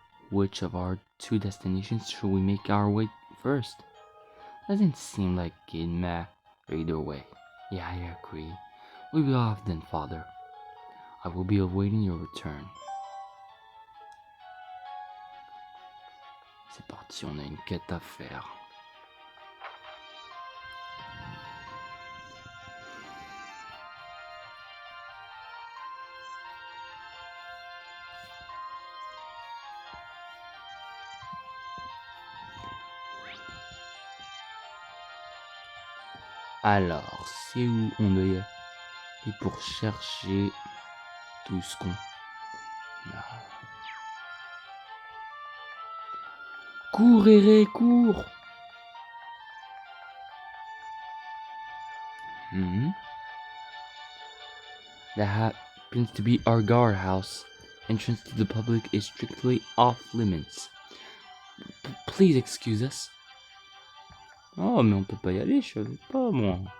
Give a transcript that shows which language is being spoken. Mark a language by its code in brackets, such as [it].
[en] Which of our two destinations should we make our way first? Doesn't seem like it matters either way. Yeah, I agree. We'll be off then, Father. I will be awaiting your return. [fr] C'est parti, on a une quête à faire. Alors, c'est où on doit y aller pour chercher tout ce qu'on a. Cours, Réré, cours! [en] That happens to be our guardhouse. Entrance to the public is strictly off limits. Please excuse us. [fr] Oh, mais on peut pas y aller, je savais pas, moi.